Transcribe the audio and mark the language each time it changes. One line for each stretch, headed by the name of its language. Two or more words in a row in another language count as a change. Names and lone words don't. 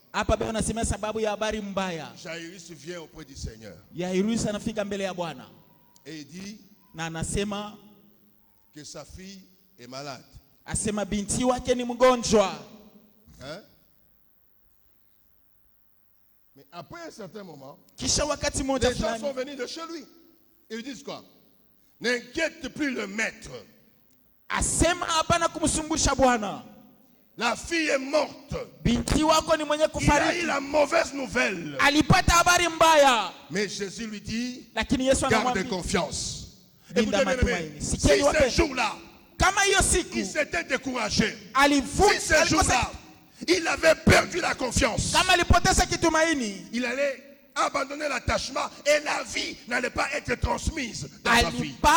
Swahili: Hapa bado nasema sababu ya habari mbaya.
French: Jairus vient auprès du Seigneur.
Swahili: Jairus anafika mbele ya Bwana.
French: Et il dit,
Swahili: na anasema
French: que sa fille est malade.
Swahili: Asema binti wake ni mgonjwa.
French: Hein? Mais après un certain moment,
Swahili: kisha wakati moja
French: les gens
Swahili: fulani,
French: sont venus de chez lui. Ils lui disent quoi? N'inquiète plus le maître.
Swahili: Asema hapana kumsumbusha Bwana.
French: La fille est morte.
Swahili: Binti wako ni mwenye kufariki.
French: Il a eu la mauvaise nouvelle.
Swahili: Alipata habari mbaya.
French: Mais Jésus lui dit,
Swahili: lakini Yesu
French: garde
Swahili: anamwambia,
French: confiance. Écoutez bien, aimé, si ce jour-là, il s'était découragé, si ce jour-là, il avait perdu la confiance, il allait abandonner l'attachement et la vie n'allait pas être transmise dans sa vie.